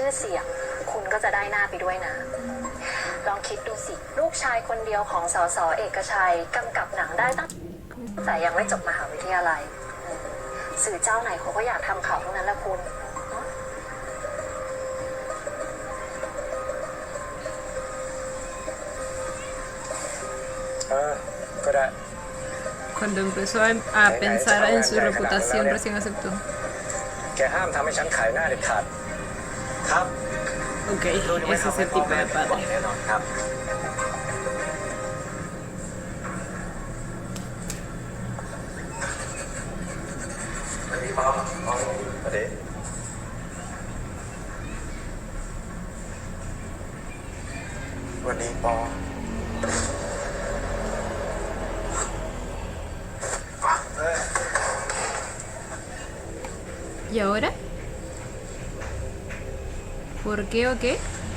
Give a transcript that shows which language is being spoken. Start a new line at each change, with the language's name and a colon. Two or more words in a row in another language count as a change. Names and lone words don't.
Thai: อเสียง คุณก็จะได้หน้าไปด้วยนะ ลองคิดดูสิ ลูกชายคนเดียวของสสเอกชัยกำกับหนังได้ตั้งแต่ยังไม่จบมหาวิทยาลัย สื่อเจ้าไหนเขาก็อยากทำข่าวทั้งนั้นแหละคุณ ก็ได้
Spanish: Cuando empezó a pensar en su reputación, recién aceptó.
Thai: แกห้ามทำให้ฉันขายหน้าเด็ดขาด ครับ
Spanish: Ok,
Thai: ลูกจะไม่
Spanish: ese es
Thai: ทำให้
Spanish: el
Thai: พ่อ
Spanish: tipo
Thai: แม่
Spanish: de
Thai: ผิดหวัง
Spanish: padre.
Thai: แน่นอนครับ อันนี้ป๊อปอันนี้วันนี้ปอ
Spanish: ¿Y ahora? ¿Por qué o qué?